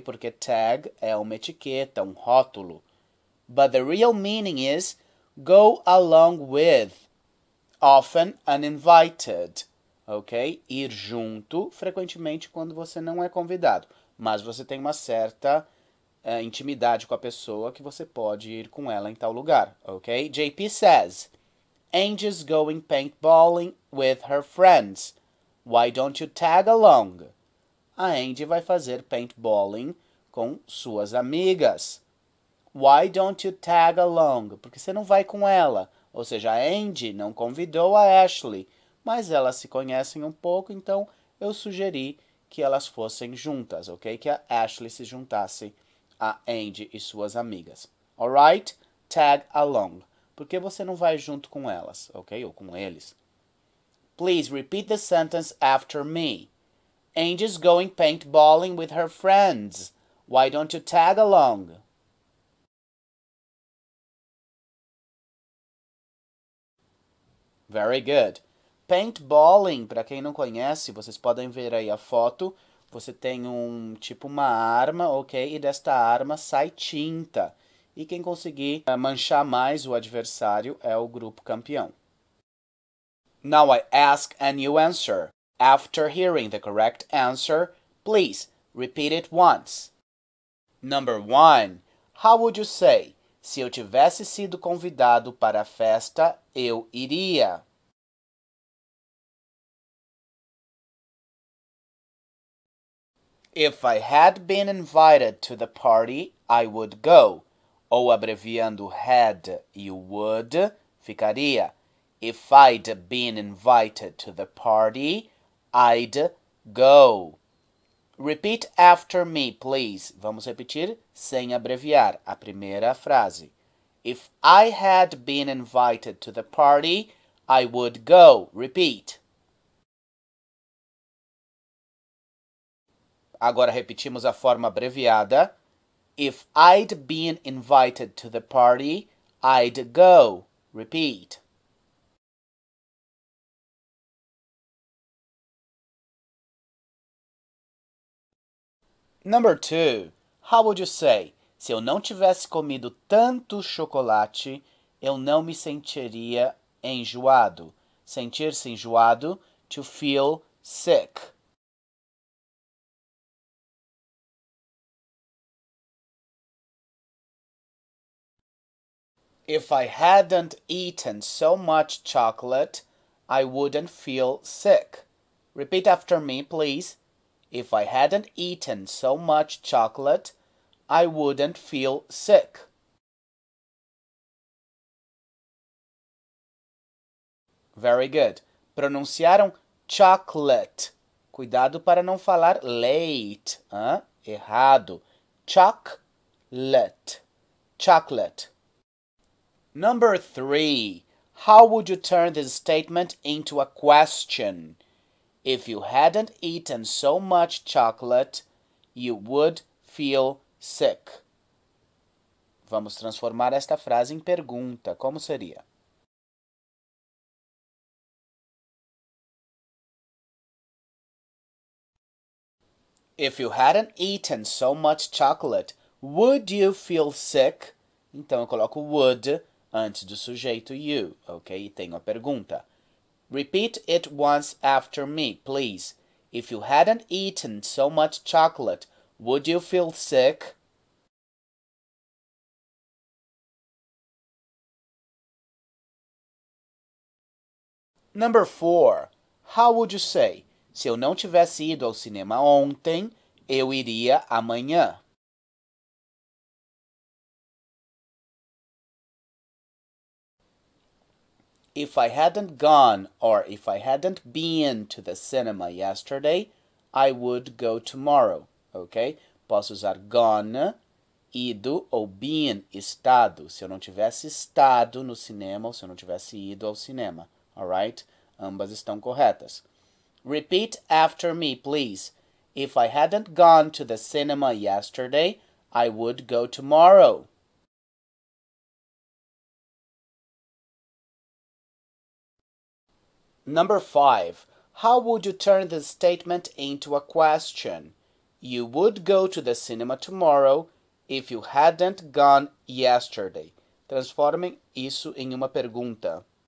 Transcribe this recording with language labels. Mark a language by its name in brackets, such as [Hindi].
[Portuguese] Porque tag é uma etiqueta, um rótulo. [English] But the real meaning is Go along with, often uninvited. Ok? [Portuguese] Ir junto, frequentemente quando você não é convidado, mas você tem uma certa intimidade com a pessoa que você pode ir com ela em tal lugar. Ok? [English] JP says, Angie's going paintballing with her friends. Why don't you tag along? [Portuguese] A Angie vai fazer paintballing com suas amigas. [English] Why don't you tag along? [Portuguese] Porque você não vai com ela. Ou seja, a Angie não convidou a Ashley, mas elas se conhecem um pouco, então eu sugeri que elas fossem juntas, ok? Que a Ashley se juntasse a Angie e suas amigas. [English] Alright? Tag along. [Portuguese] Porque você não vai junto com elas, ok? Ou com eles. [English] Please repeat the sentence after me. Angie's going paintballing with her friends. Why don't you tag along? Very good. [Portuguese] Paintballing, para quem não conhece, vocês podem ver aí a foto. Você tem uma arma, ok? E desta arma sai tinta. E quem conseguir manchar mais o adversário é o grupo campeão. [English] Now I ask and you answer. After hearing the correct answer, please repeat it once. Number 1. How would you say? [Portuguese] Se eu tivesse sido convidado para a festa, eu iria. [English] If I had been invited to the party, I would go. [Portuguese] Ou abreviando had e would, ficaria. [English] If I'd been invited to the party, I'd go. Repeat after me, please. [Portuguese] Vamos repetir sem abreviar a primeira frase. [English] If I had been invited to the party, I would go. Repeat. [Portuguese] Agora repetimos a forma abreviada. [English] If I'd been invited to the party, I'd go. Repeat. Number 2. How would you say? [Portuguese] Se eu não tivesse comido tanto chocolate, eu não me sentiria enjoado. Sentir-se enjoado, [English] to feel sick. If I hadn't eaten so much chocolate, I wouldn't feel sick. Repeat after me, please. If I hadn't eaten so much chocolate, I wouldn't feel sick. Very good. [Portuguese] Pronunciaram chocolate. Cuidado para não falar late. Errado. Chocolate. Chocolate. [English] Number 3. How would you turn this statement into a question? If you hadn't eaten so much chocolate, you would feel sick. [Portuguese] Vamos transformar esta frase em pergunta. Como seria? [English] If you hadn't eaten so much chocolate, would you feel sick? [Portuguese] Então eu coloco would antes do sujeito you, ok? E tenho a pergunta. [English] Repeat it once after me, please. If you hadn't eaten so much chocolate, would you feel sick? Number 4. How would you say? [Portuguese] Se eu não tivesse ido ao cinema ontem, eu iria amanhã. [English] If I hadn't gone or if I hadn't been to the cinema yesterday, I would go tomorrow, ok? [Portuguese] Posso usar gone, ido ou been, estado. Se eu não tivesse estado no cinema ou se eu não tivesse ido ao cinema, alright? Ambas estão corretas. [English] Repeat after me, please. If I hadn't gone to the cinema yesterday, I would go tomorrow. Number 5. How would you turn this statement into a question? You would go to the cinema tomorrow if you hadn't gone yesterday. [Portuguese] Transformem isso em uma pergunta.